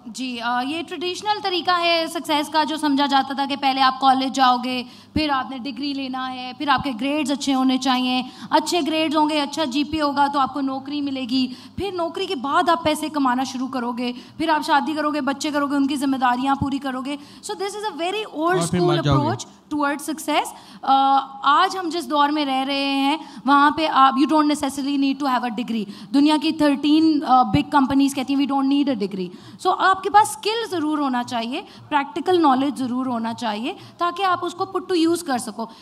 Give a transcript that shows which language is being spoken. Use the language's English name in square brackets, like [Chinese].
[Urdu] جی, یہ ٹریڈیشنل طریقہ ہے سکسیس کا جو سمجھا جاتا تھا کہ پہلے آپ کالج جاؤ گے, پھر آپ نے ڈگری لینا ہے, پھر آپ کے گریڈز اچھے ہونے چاہیے, اچھے گریڈز ہوں گے, اچھا جی پی ہوگا تو آپ کو نوکری ملے گی, پھر نوکری کے بعد آپ پیسے کمانا شروع کرو گے, پھر آپ شادی کرو گے, بچے کرو گے, ان کی ذمہ داریاں پوری کرو گے. [English] So this is a very old school approach toward success. [Urdu] آج ہم جس دور میں رہ رہے ہیں وہاں پہ آپ [English] You don't necessary need to have a degree. [Urdu] دنیا کی 13 بگ کمپنیز کہتی ہیں [English] We don't need a degree. [Urdu] سو آپ کے پاس اسکل ضرور ہونا چاہیے, پریکٹیکل نالج ضرور ہونا چاہیے تاکہ آپ اس کو [English] put to use [Urdu] کر سکو.